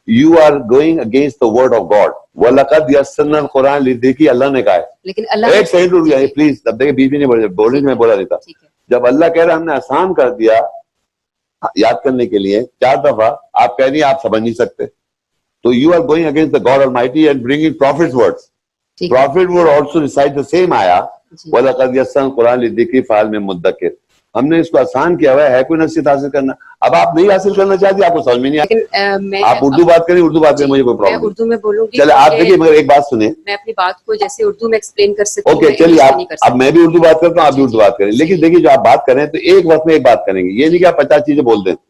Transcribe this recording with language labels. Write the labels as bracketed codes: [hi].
[en] You are going against the word of God. [ar] وَلَقَدْ يَسَّرْنَا الْقُرْآنَ لِلذِّكْرِ [ur] اللہ نے کہا ہے. لیکن اللہ ایک سیکنڈ رک جائیے پلیز. اب دیکھیں بیچ میں نہیں بولنے میں بولا نہیں تھا. جب اللہ کہہ رہا ہم نے آسان کر دیا یاد کرنے کے لیے 4 دفعہ, آپ کہہ رہی ہیں آپ سمجھ نہیں سکتے. [en] تو you are going against the God Almighty and bringing prophet's words. Prophet would also recite the same ayah. [ar] وَلَقَدْ يَسَّرْنَا الْقُرْآنَ لِلذِّكْرِ فَهَلْ مِن مُدَّكِرٍ. [ur] ہم نے اس کو آسان کیا ہوا ہے کوئی نصیحت حاصل کرنا. اب آپ نہیں حاصل کرنا چاہتی, آپ کو سمجھ میں نہیں آیا. آپ اردو بات کریں, اردو بات کریں, مجھے کوئی پرابلم نہیں. اردو میں بولوں گی. چلے آپ دیکھیے مگر ایک بات سنیں, میں اپنی بات کو جیسے اردو میں ایکسپلین کر سکتی ہوں. اوکے چلیے آپ, اب میں بھی اردو بات کرتا ہوں, آپ بھی اردو بات کریں. لیکن دیکھیے جو آپ بات کریں تو ایک وقت میں ایک بات کریں گے, یہ نہیں کہ آپ 50 چیزیں بول دیں.